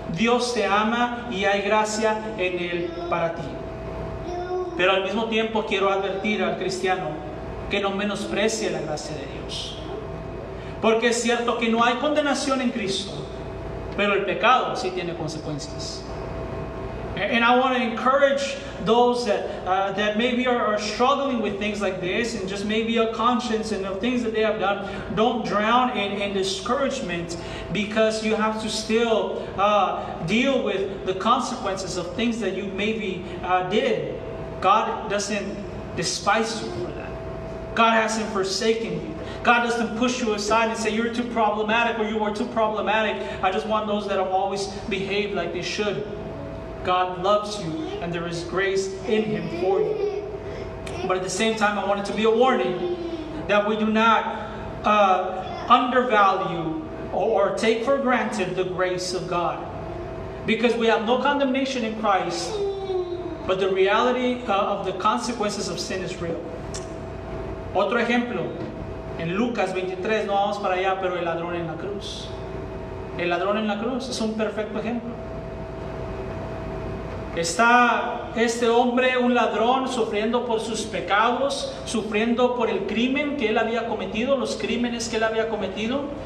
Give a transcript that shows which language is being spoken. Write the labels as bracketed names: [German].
[Spanish] Dios te ama y hay gracia en Él para ti. Pero al mismo tiempo quiero advertir al cristiano que no menosprecie la gracia de Dios, porque es cierto que no hay condenación en Cristo, pero el pecado sí tiene consecuencias. [English] And I want to encourage those that maybe are struggling with things like this, and just maybe a conscience and the things that they have done. Don't drown in discouragement, because you have to still deal with the consequences of things that you maybe did. God doesn't despise you for that. God hasn't forsaken you. God doesn't push you aside and say you're too problematic or you are too problematic. I just want those that have always behaved like they should. God loves you, and there is grace in Him for you. But at the same time, I want it to be a warning that we do not undervalue or take for granted the grace of God. Because we have no condemnation in Christ, but the reality of the consequences of sin is real. [Spanish] Otro ejemplo, en Lucas 23, no vamos para allá, pero el ladrón en la cruz. El ladrón en la cruz es un perfecto ejemplo. Está este hombre, un ladrón, sufriendo por sus pecados, sufriendo por el crimen que él había cometido, los crímenes que él había cometido.